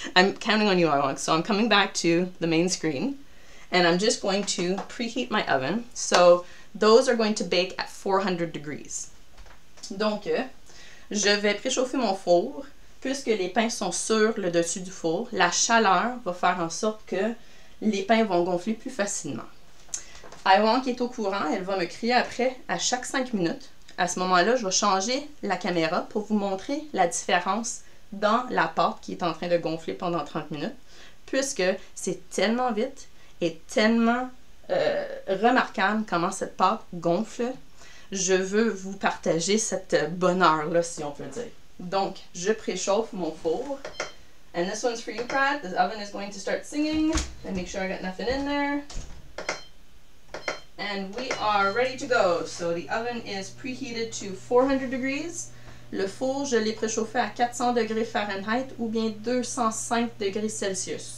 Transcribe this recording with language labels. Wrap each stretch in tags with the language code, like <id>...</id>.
<en>I'm counting on you, Awang. So I'm coming back to the main screen. And I'm just going to preheat my oven. So those are going to bake at 400 degrees.</en> <fr>Donc, je vais préchauffer mon four. Puisque les pains sont sur le dessus du four, la chaleur va faire en sorte que les pains vont gonfler plus facilement. Aïwan qui est au courant, elle va me crier après à chaque 5 minutes. À ce moment-là, je vais changer la caméra pour vous montrer la différence dans la pâte qui est en train de gonfler pendant 30 minutes. Puisque c'est tellement vite et tellement remarquable comment cette pâte gonfle, je veux vous partager cette bonheur-là, si on peut dire. Donc, je préchauffe mon four.</fr> <en>And this one's for you, Brad. The oven is going to start singing. And make sure I got nothing in there. And we are ready to go. So the oven is preheated to 400 degrees.</en> <fr>Le four, je l'ai préchauffé à 400 degrés Fahrenheit ou bien 205 degrés Celsius.</fr>